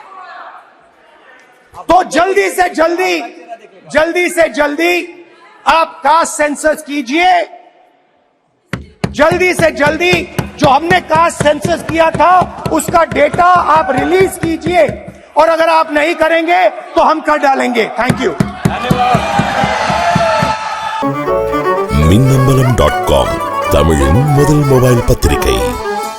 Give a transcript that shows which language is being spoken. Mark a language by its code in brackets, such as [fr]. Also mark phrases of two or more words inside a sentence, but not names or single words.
[hi] तो जल्दी से जल्दी आप [en] caste census [hi] कीजिए, जल्दी से जल्दी जो हमने [en] caste census [hi] किया था उसका डेटा आप रिलीज कीजिए, और अगर आप नहीं करेंगे तो हम कर डालेंगे। [en] thank you. [ta] Minnambalam.com தமிழின் முதல் மொபைல் பத்திரிகை.